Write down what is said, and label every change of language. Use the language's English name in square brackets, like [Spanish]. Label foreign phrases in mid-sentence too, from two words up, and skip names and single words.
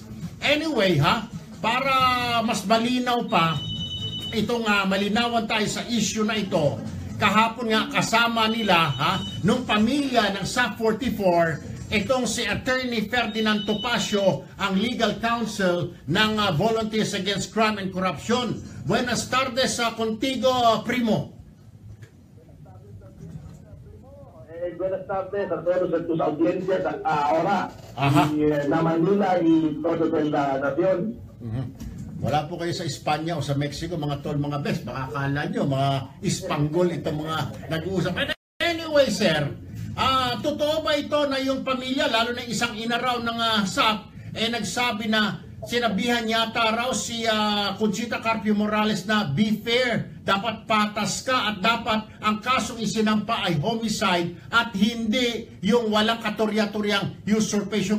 [Filipino] Anyway, para mas malinaw pa, itong malinawan tayo sa issue na ito, kahapon nga kasama nila, nung pamilya ng SAP 44, itong si Attorney Ferdinand Topacio, ang [English] legal counsel [Filipino] ng Volunteers Against Crime and Corruption. [Spanish] Buenas tardes contigo, primo. Buenas tardes a todos tus audiencias ahora na Manila y todo la nación. [Filipino] Wala po kayo sa Espanya o sa Mexico, mga tol, mga best. Baka akala nyo, mga Ispanggol itong mga nag-uusap. Anyway, sir, totoo ba ito na yung pamilya, lalo na isang inaraw ng SAP, nagsabi na sinabihan yata raw si Conchita Carpio Morales na [English] be fair, [Filipino] dapat patas ka at dapat ang kasong isinampa ay homicide at hindi yung walang katorya-toryang usurpation.